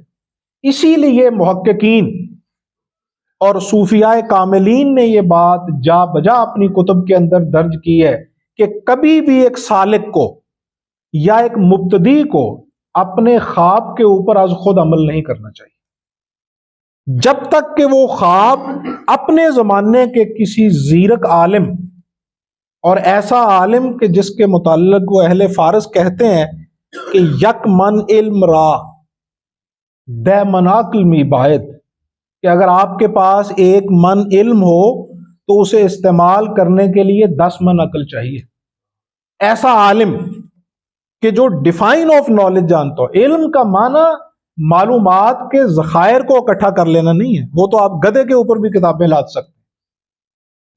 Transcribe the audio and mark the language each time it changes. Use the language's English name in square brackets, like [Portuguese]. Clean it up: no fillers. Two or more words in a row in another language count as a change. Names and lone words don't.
[Urdu] اسی لیے محققین اور صوفیاء کاملین نے یہ بات جا بجا اپنی کتب کے اندر درج کی ہے کہ کبھی بھی ایک سالک کو یا ایک مبتدی کو اپنے خواب کے اوپر از خود عمل نہیں کرنا چاہیے، جب تک کہ وہ خواب اپنے زمانے کے کسی زیرک عالم، اور ایسا عالم کہ جس کے متعلق وہ اہل فارس کہتے ہیں کہ [Persian] یک من علم را دہ من عقل می باید، [Urdu] کہ اگر آپ کے پاس ایک من علم ہو تو اسے استعمال کرنے کے لیے 10 من عقل چاہیے۔ ایسا عالم کہ جو [English] define of knowledge [Urdu] جانتا ہو۔ علم کا معنی معلومات کے ذخائر کو اکٹھا کر لینا نہیں ہے، وہ تو آپ گدھے کے اوپر بھی کتابیں لاد سکتے ہیں۔